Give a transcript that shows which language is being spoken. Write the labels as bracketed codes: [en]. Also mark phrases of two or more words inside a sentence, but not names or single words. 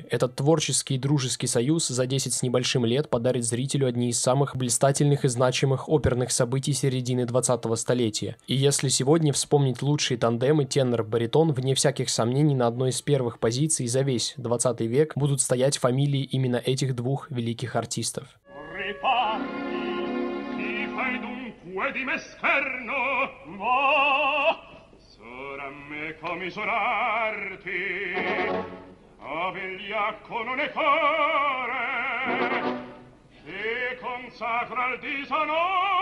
[ru] Этот творческий и дружеский союз за 10 с небольшим лет подарит зрителю одни из самых блистательных и значимых оперных событий середины 20-го столетия. И если сегодня вспомнить лучшие тандемы тенор-баритон, вне всяких сомнений на одной из первых позиций за весь 20 век будут стоять фамилии именно этих двух великих артистов. [it] Di me scherno, va, sora me commisurarti, a vigliacco non è core, che consacra il disonore.